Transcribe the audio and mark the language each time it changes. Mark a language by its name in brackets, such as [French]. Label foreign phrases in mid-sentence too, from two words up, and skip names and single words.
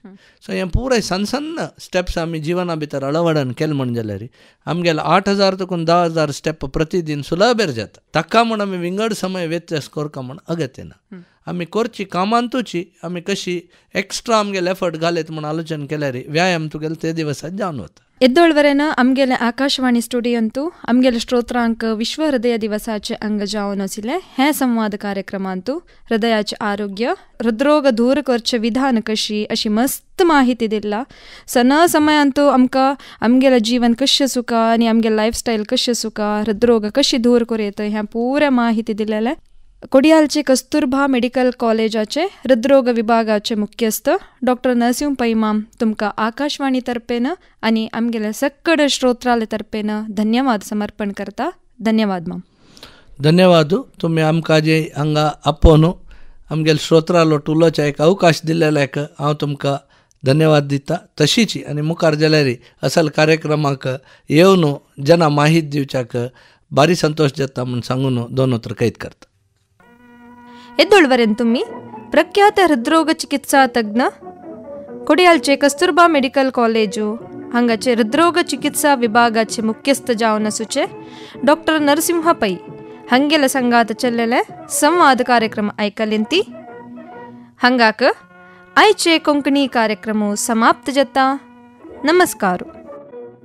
[Konkani] सो हें पुराय सन्न सन्न स्टेप्स आमी जिवना भितर अळवडन केलें म्हणजे जाल्यार आमगेले 8000 to 10000 स्टेप प्रतिदिन सुलभेर जाता. ताका म्हण आमी विंगड समय व्यत्यास करका म्हण अगत्य ना. आमी करची कामांतूची आमी कशी एक्स्ट्रा आमगेले एफर्ट घालयत म्हण आलोचन केल्यार व्यायाम तुगेले ते दिवसात जावन वता. ಎದ್ದೊಳ್ವರೆನ ಅಮ್ಗೆಲೆ ಆಕಾಶವಾಣಿ ಸ್ಟುಡಿಯೋ ಅಮ್ಗೆಲೆ ಶ್ರೋತ್ರಾಂಕ ವಿಶ್ವ ಹೃದಯ ದಿವಸಾಚೆ ಅಂಗ ಜಾವನ್ ಅಸಿಲೆ ಹೇ ಸಂವಾದ ಕಾರ್ಯಕ್ರಮ ಅಂತೂ ಹೃದಯಾचे आरोग्य हृदरोग दूर करचे विधान कशी अशी मस्त माहिती दिला. सण समय ಅಂತೂ आमगेलं जीवन कशें सुका आणि आमगे लाईफस्टाईल कशें सुका हृदरोग कशी दूर करूं ह्या पुऱ्या माहिती दिलेले. कोडियालचे कस्तुरबा मेडिकल कॉलेजाचे हृदरोग विभागाचे मुख्यस्थ डॉक्टर नरसिंह पै माम तुमका आकाशवाणी तर्फेन आणि आमगेल्या सक्कड श्रोत्रालय तर्फेन धन्यवाद समर्पण करता. धन्यवाद माम. धन्यवाद. तुम्ही आमकां जे हांगा आपोवन आमगेल्या श्रोत्रालो उलोवचे एक अवकाश दिलेल्याक हांव तुमकां धन्यवाद दिता. तशीच आनी मुखार जाल्यार असल कार्यक्रमाक येवन जना माहिती दिवच्याक भारी संतोष जाता म्हणून सांगून दोन उतर कैद करता. ಎದ್ದೊಳ್ವರೆನ್ तुम्ही ಪ್ರಖ್ಯಾತ ಹೃದ್ರೋಗ ಚಿಕಿತ್ಸಾ ತಜ್ಞ कोडियालचे कस्तुरबा मेडिकल कॉलेजू हांगाचे हृदरोग चिकित्सा विभागाचे मुख्यस्थ जावन आसूचे डॉक्टर नरसिंह पै हांगेले संगात चल्लेले संवाद कार्यक्रम आयकलेंती. हांगाक आयचे कोंकणी कार्यक्रम समाप्त जाता.